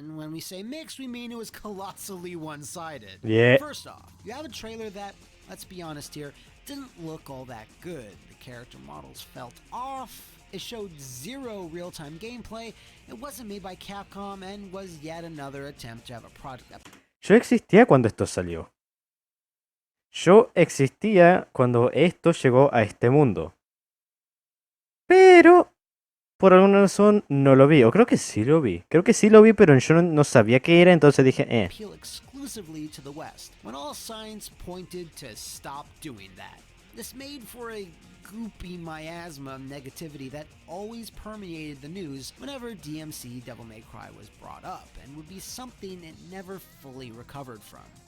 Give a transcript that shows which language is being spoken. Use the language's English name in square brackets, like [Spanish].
[English] And when we say mixed, we mean it was colossally one-sided. Yeah. First off, you have a trailer that, let's be honest here, didn't look all that good. The character models felt off. It showed zero real-time gameplay, it wasn't made by Capcom, and was yet another attempt to have a product that... [Spanish] Yo existía cuando esto salió. Yo existía cuando esto llegó a este mundo. Pero, por alguna razón, no lo vi. O creo que sí lo vi. Creo que sí lo vi, pero yo no sabía qué era, entonces dije, [English] appeal exclusively to the West, when all signs pointed to stop doing that. This made for a goopy miasma negativity that always permeated the news whenever DmC Devil May Cry was brought up, and would be something it never fully recovered from.